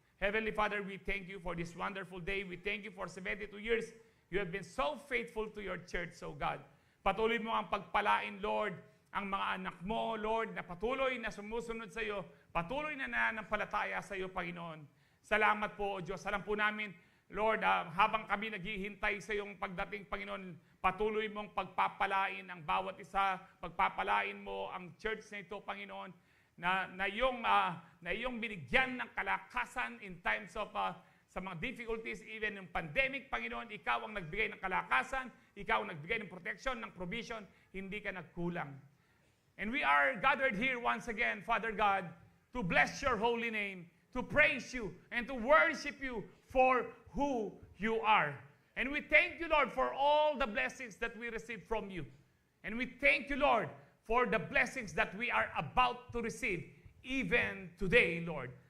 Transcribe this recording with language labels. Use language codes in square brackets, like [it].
[en] Heavenly Father, we thank you for this wonderful day. We thank you for 72 years. You have been so faithful to your church, so God. [tl] Patuloy mo ang pagpalain, Lord, ang mga anak mo, Lord, na patuloy na sumusunod sa iyo, patuloy na nananampalataya sa iyo, Panginoon. Salamat po, O Diyos. Alam po namin, Lord, habang kami naghihintay sa iyong pagdating, Panginoon, patuloy mong pagpapalain ang bawat isa, pagpapalain mo ang church na ito, Panginoon, na iyong binigyan ng kalakasan [en] in times of [tl] sa mga difficulties, even yung pandemic, Panginoon, ikaw ang nagbigay ng kalakasan, ikaw ang nagbigay ng protection, ng provision, hindi ka nagkulang. [en] And we are gathered here once again, Father God, to bless your holy name, to praise you, and to worship you for who you are. And we thank you, Lord, for all the blessings that we receive from you. And we thank you, Lord, for the blessings that we are about to receive even today, Lord.